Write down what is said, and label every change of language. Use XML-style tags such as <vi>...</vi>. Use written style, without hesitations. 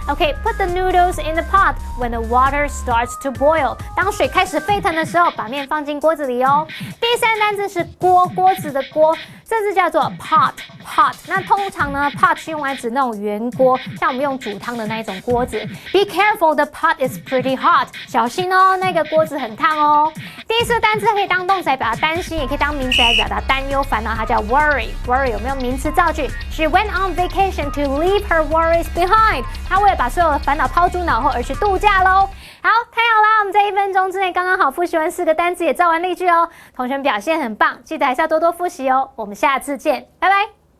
<en>OK，put the noodles in the pot when the water starts to boil。</en> <zh>当水开始沸腾的时候，把面放进锅子里哦。第三单字是锅，锅子的锅，这字叫做 pot。那通常呢 ，pot 是用来指那种圆锅，像我们用煮汤的那一种锅子。</zh> <en>Be careful, the pot is pretty hot。</en> <zh>小心哦，那个锅子很烫哦。第四单字可以当动词来表达担心，也可以当名词来表达担忧、烦恼，它叫 worry。 worry 有没有名词造句？</zh> <en>She went on vacation to leave her worries behind.</en> <zh>她为了把所有的烦恼抛诸脑后而去度假喽。好，太好啦！我们在1分钟之内刚刚好复习完4个单词，也造完例句哦。同学们表现很棒，记得还是要多多复习哦。我们下次见，拜拜。</zh>